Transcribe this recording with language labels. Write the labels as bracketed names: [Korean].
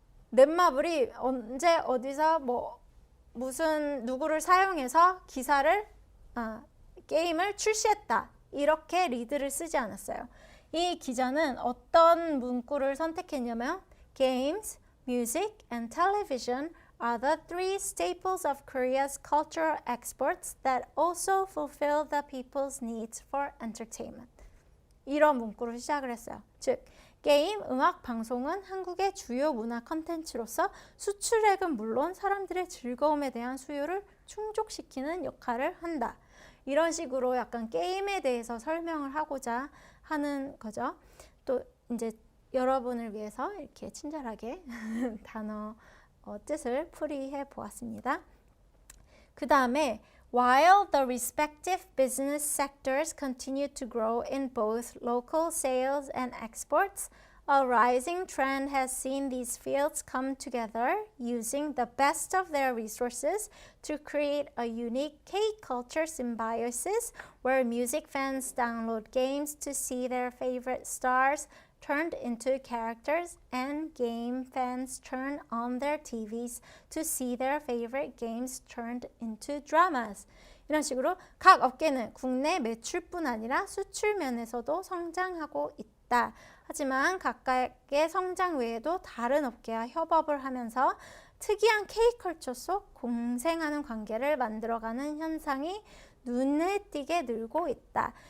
[Korean] 넷마블이 언제 어디서 뭐 무슨 누구를 사용해서 기사를 게임을 출시했다. 이렇게 리드를 쓰지 않았어요. 이 기자는 어떤 문구를 선택했냐면 [English] Games, music, and television are the three staples of Korea's cultural exports that also fulfill the people's needs for entertainment. [Korean] 이런 문구로 시작을 했어요. 즉, 게임, 음악, 방송은 한국의 주요 문화 컨텐츠로서 수출액은 물론 사람들의 즐거움에 대한 수요를 충족시키는 역할을 한다. 이런 식으로 약간 게임에 대해서 설명을 하고자 하는 거죠. 또 이제 여러분을 위해서 이렇게 친절하게 단어 뜻을 풀이해 보았습니다. 그 다음에 [English] While the respective business sectors continue to grow in both local sales and exports, a rising trend has seen these fields come together using the best of their resources to create a unique K-culture symbiosis where music fans download games to see their favorite stars turned into characters and game fans turn on their TVs to see their favorite games turned into dramas. [Korean] 이런 식으로 각 업계는 국내 매출뿐 아니라 수출 면에서도 성장하고 있다. 하지만 각각의 성장 외에도 다른 업계와 협업을 하면서 특이한 K컬처 속 공생하는 관계를 만들어가는 현상이 눈에 띄게 늘고 있다.